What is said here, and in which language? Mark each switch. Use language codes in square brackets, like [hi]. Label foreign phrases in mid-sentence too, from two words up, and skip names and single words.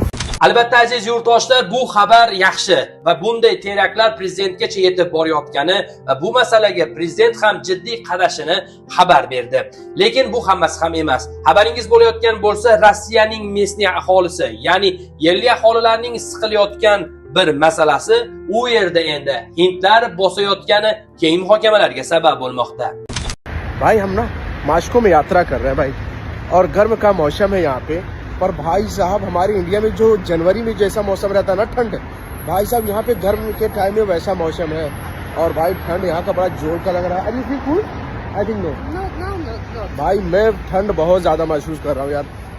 [uz] Albatta aziz yurtdoshlar, bu xabar yaxshi va bunday teraktlar prezidentgacha yetib borayotgani va bu masalaga prezident ham jiddiy qarashini xabar berdi. Lekin bu hammasi ham emas. Xabaringiz bo'layotgan bo'lsa, Rossiyaning местный aholisi, ya'ni yerli aholilarning siqilayotgan bir masalasi u yerda endi hindlar bosayotgani keng muhokamalarga sabab bo'lmoqda. [hi] भाई हम ना मास्को में यात्रा कर रहे हैं भाई, और गर्म का मौसम है यहाँ पे। पर भाई साहब, हमारे इंडिया में जो जनवरी में जैसा मौसम रहता है ना, ठंड, भाई साहब यहाँ पे गर्म के टाइम में वैसा मौसम है। और भाई ठंड यहाँ का बड़ा जोर का लग रहा है। [en] I think no [hi] भाई, मैं ठंड बहुत ज्यादा महसूस कर रहा हूँ यार।